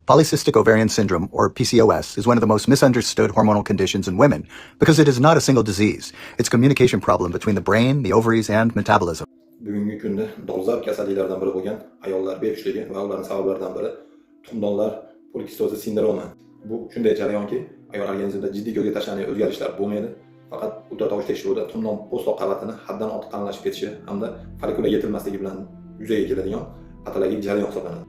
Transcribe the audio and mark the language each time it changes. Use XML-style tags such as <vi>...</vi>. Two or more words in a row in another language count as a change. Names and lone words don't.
<en>Polycystic ovarian syndrome, or PCOS, is one of the most misunderstood hormonal conditions in women because it is not a single disease. It's a communication problem between the brain, the ovaries, and metabolism.</en> <uz>Bugungi kunda dolzarb kasalliklardan biri bo'lgan ayollar bepushligi va ularning sabablaridan biri tuxumdonlar polikistozi sindromi. Bu shunday jarayonki, ayol organizmida jiddiy ko'zga tashlanadigan o'zgarishlar bo'lmaydi. Faqat ultratovush tekshiruvda tuxumdon po'stloq qavatini haddan ortiq qalinlashib ketishi hamda follikula yetilmasligi bilan yuzaga keladigan patologik jarayon hisoblanadi.</uz>